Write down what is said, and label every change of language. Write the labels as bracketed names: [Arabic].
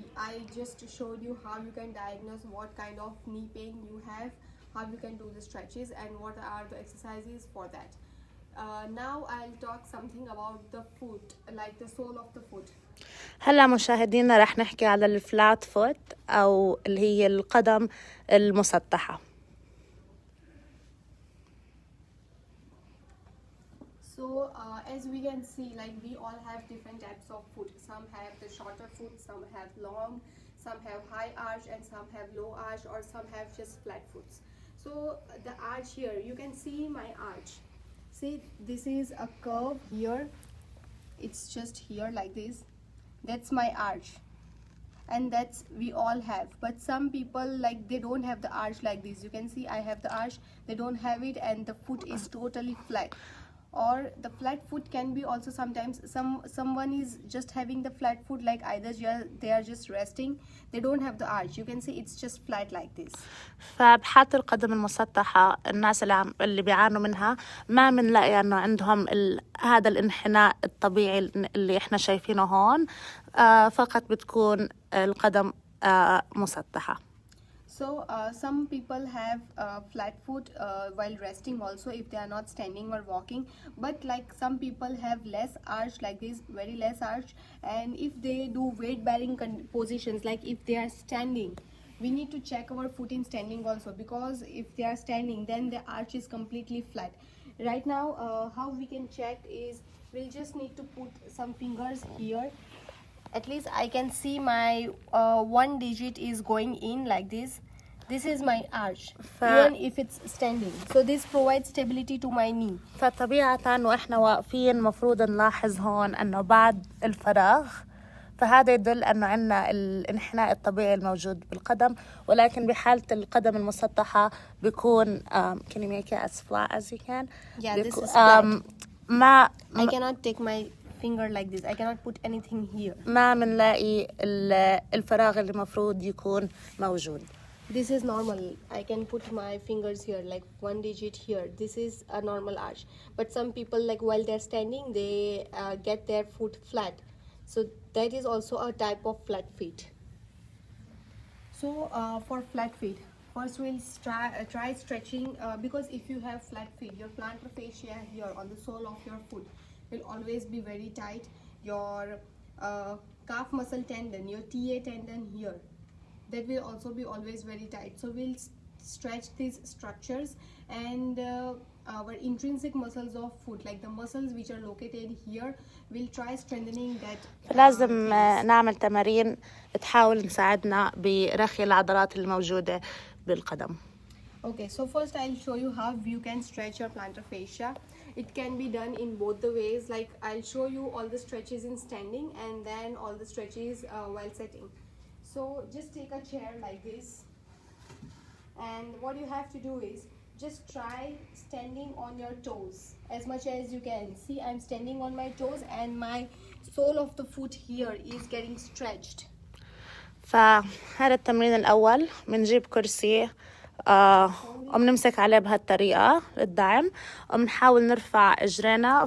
[English] I just showed you how you can diagnose what kind of knee pain you have, how you can do the stretches, and what are the exercises for that. Now I'll talk something about the foot, like the sole of the foot. [Arabic] هلا مشاهدينا رح نحكي على الفلات فوت أو اللي هي القدم المسطحة. [English] So as we can see, like we all have different types of foot. Some have the shorter foot, some have long, some have high arch, and some have low arch, or some have just flat foots. So the arch here, you can see my arch. See, this is a curve here. It's just here like this. That's my arch. And that's we all have. But some people, like, they don't have the arch like this. You can see I have the arch, they don't have it, and the foot is totally flat. Or the flat foot can be also sometimes someone is just having the flat foot, like either they are just resting, they don't have the arch. You can see it's just flat like this. [Arabic] فبحالة القدم المسطحة الناس اللي بيعانوا منها ما بنلاقي انه عندهم هذا الانحناء الطبيعي اللي احنا شايفينه هون. فقط بتكون القدم مسطحة. [English] So some people have flat foot while resting also, if they are not standing or walking. But like some people have less arch like this, very less arch. And if they do weight bearing positions, like if they are standing, we need to check our foot in standing also, because if they are standing, then the arch is completely flat. Right now how we can check is, we'll just need to put some fingers here. At least I can see my one digit is going in like this. This is my arch, even if it's standing. So this provides stability to my knee. [Arabic] فطبيعة وإحنا واقفين مفروض نلاحظ هون أنه بعد الفراغ، فهذا يدل أنه عندنا الانحناء الطبيعي الموجود بالقدم. ولكن بحالة القدم المسطحة بيكون [English] can you make it as flat as you can? Yeah, this is flat. I cannot take my finger like this. I cannot put anything here. [Arabic] ما بنلاقي الفراغ اللي مفروض يكون موجود. [English] This is normal. I can put my fingers here, like one digit here. This is a normal arch. But some people, like while they're standing, they get their foot flat. So that is also a type of flat feet. So for flat feet, first we'll try stretching, because if you have flat feet, your plantar fascia here on the sole of your foot will always be very tight. Your calf muscle tendon, your TA tendon here, that will also be always very tight. So we'll stretch these structures, and our intrinsic muscles of foot, like the muscles which are located here, we'll try strengthening that. [Arabic] لازم نعمل تمارين تحاول نساعدنا برخي العضلات الموجودة بالقدم. [English] Okay, so first I'll show you how you can stretch your plantar fascia. It can be done in both the ways. Like I'll show you all the stretches in standing, and then all the stretches while sitting. So just take a chair like this, and what you have to do is just try standing on your toes as much as you can. See, I'm standing on my toes, and my sole of the foot here is getting stretched. [Arabic] فهذا التمرين الأول بنجيب كرسي وبنمسك عليه بهالطريقة للدعم، وبنحاول نرفع إجرينا.